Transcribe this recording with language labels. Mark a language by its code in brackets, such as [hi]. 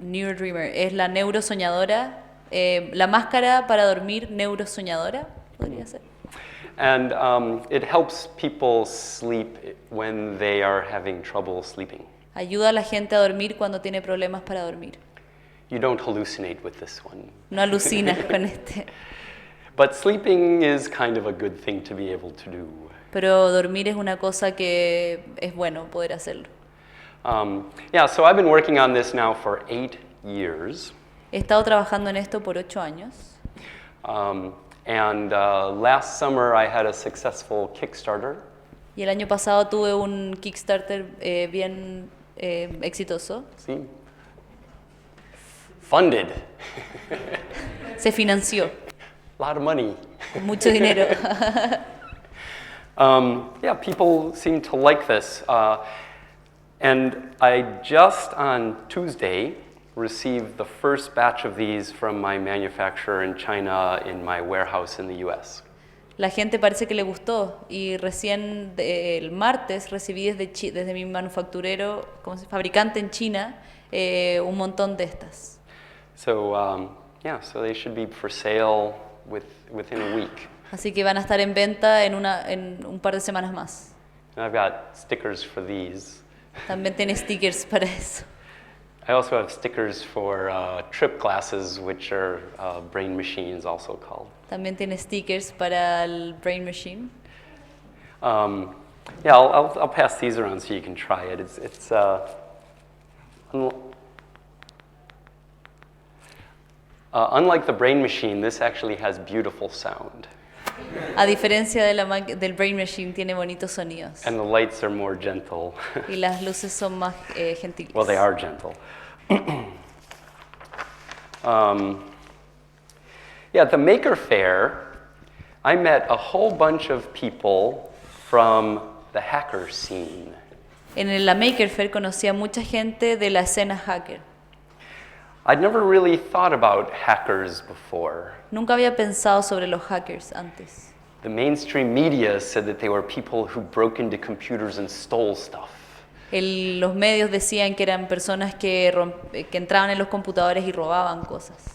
[es] Neurodreamer, es la neurosoñadora, la máscara para dormir neurosoñadora, podría ser. [en] And it helps people sleep when they are having trouble sleeping. [es] Ayuda a la gente a dormir cuando tiene problemas para dormir. [en] You don't hallucinate with this one. [es] No alucinas con este. [en] But sleeping is kind of a good thing to be able to do. [es] Pero dormir es una cosa que es bueno poder hacerlo. [en] Yeah, so I've been working on this now for 8 years. [es] He estado trabajando en esto por 8 años. [en] And last summer I had a successful Kickstarter. [es] Y el año pasado tuve un Kickstarter bien exitoso. [en] See? Funded. [es] Se financió. [en] A lot of money. [es] Mucho dinero. [en] Yeah, people seem to like this. And I just on Tuesday received the first batch of these from my manufacturer in China in my warehouse in the US. [es] La gente parece que le gustó y recién el martes recibí desde mi manufacturero, fabricante en China, un montón de estas. [en] So yeah, so they should be for sale within a week. [es] Así que van a estar en venta en un par de semanas más. [en] And I've got stickers for these. [es] También tiene stickers para eso. [en] I also have stickers for trip glasses, which are brain machines also called. [es] También tiene stickers para el Brain Machine. [en] Yeah, I'll pass these around so you can try it. It's unlike the Brain Machine, this actually has beautiful sound. [es] A diferencia del Brain Machine, tiene bonitos sonidos. [en] And the lights are more gentle. [es] Y las luces son más gentiles. [en] Well, they are gentle. Yeah, at the Maker Faire, I met a whole bunch of people from the hacker scene. [es] En la Maker Faire conocí a mucha gente de la escena hacker. [en] I'd never really thought about hackers before. [es] Nunca había pensado sobre los hackers antes. [en] The mainstream media said that they were people who broke into computers and stole stuff. [es] Los medios decían que eran personas que entraban en los computadores y robaban cosas.